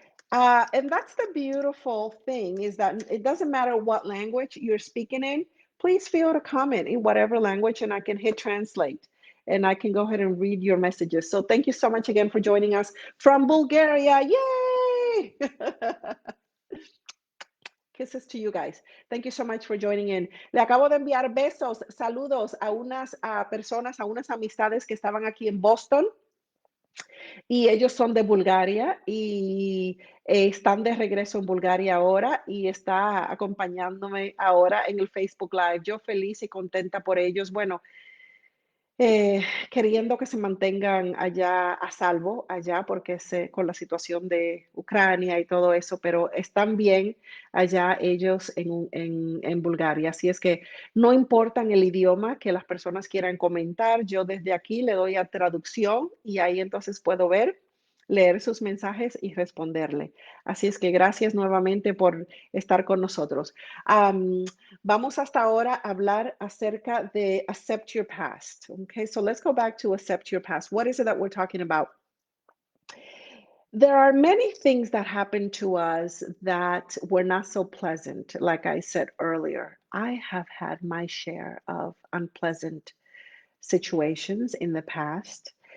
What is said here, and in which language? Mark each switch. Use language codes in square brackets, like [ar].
[en] And that's the beautiful thing is that it doesn't matter what language you're speaking in. Please feel to comment in whatever language and I can hit translate and I can go ahead and read your messages. So thank you so much again for joining us from Bulgaria. Yay! Kisses to you guys. Thank you so much for joining in. [es] Le acabo de enviar besos, saludos a unas personas, a unas amistades que estaban aquí en Boston. Y ellos son de Bulgaria y están de regreso en Bulgaria ahora y está acompañándome ahora en el Facebook Live. Yo feliz y contenta por ellos. Bueno, queriendo que se mantengan allá a salvo, allá porque con la situación de Ucrania y todo eso, pero están bien allá ellos en Bulgaria. Así es que no importa el idioma que las personas quieran comentar, yo desde aquí le doy a traducción y ahí entonces puedo ver, leer sus mensajes y responderle. Así es que gracias nuevamente por estar con nosotros. Vamos hasta ahora a hablar acerca de [en] accept your past. Okay, so let's go back to accept your past. What is it that we're talking about? There are many things that happen to us that were not so pleasant. Like I said earlier, I have had my share of unpleasant situations in the past.